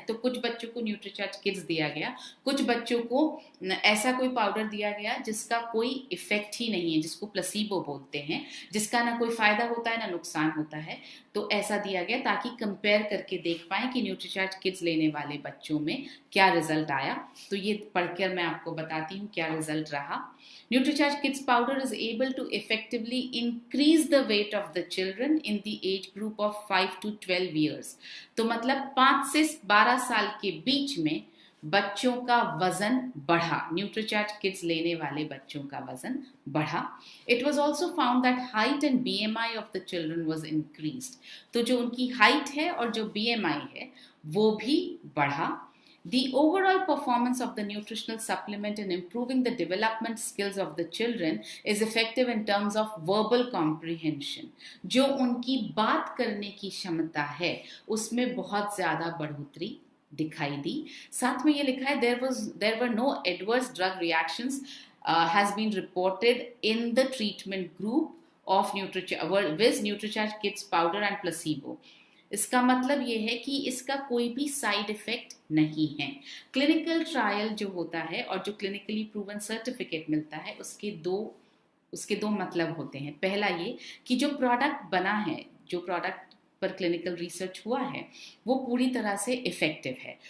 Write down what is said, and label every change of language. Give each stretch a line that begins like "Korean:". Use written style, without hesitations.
Hindi: तो कुछ बच्चों को न्यूट्रीचार्ज किड्स दिया गया, कुछ बच्चों को ऐसा कोई पाउडर दिया गया जिसका कोई इफेक्ट ही नहीं है, जिसको प्लेसिबो बोलते हैं, जिसका ना कोई फायदा होता है ना नुकसान होता है। तो ऐसा दिया गया ताकि कंपेयर करके देख पाएं कि न्यूट्रीचार्ज किड्स लेने वाले बच्चों में क्या रिजल्ट आया। तो ये पढ़कर मैं आपको बताती हूँ क्या रिजल्ट रहा।
English: Nutricharge Kids powder is able to effectively increase the weight of the children in the age group of 5 to 12 years.
Hindi: तो मतलब 5 से 12 साल के बीच में बच्चों का वजन बढ़ा, न्यूट्रीचार्ज किड्स लेने वाले बच्चों का वजन बढ़ा।
English: It was also found that height and BMI of the children was increased.
Hindi: तो जो उनकी हाइट है और जो BMI है वो भी बढ़ा।
English: The overall performance of the nutritional supplement in improving the development skills of the children is effective in terms of verbal comprehension.
Hindi: जो उनकी बात करने की क्षमता है उसमें बहुत ज़्यादा बढ़ोतरी दिखाई दी। साथ में ये लिखा है
English: there were no adverse drug reactions has been reported in the treatment group of with NutriCharge Kids powder and placebo.
Hindi: इसका मतलब ये है कि इसका कोई भी साइड इफेक्ट नहीं है। क्लिनिकल ट्रायल जो होता है और जो क्लिनिकली प्रूवन सर्टिफिकेट मिलता है उसके दो मतलब होते हैं। पहला ये कि जो प्रोडक्ट बना है, जो प्रोडक्ट पर क्लिनिकल रिसर्च हुआ है वो पूरी तरह से इफेक्टिव है।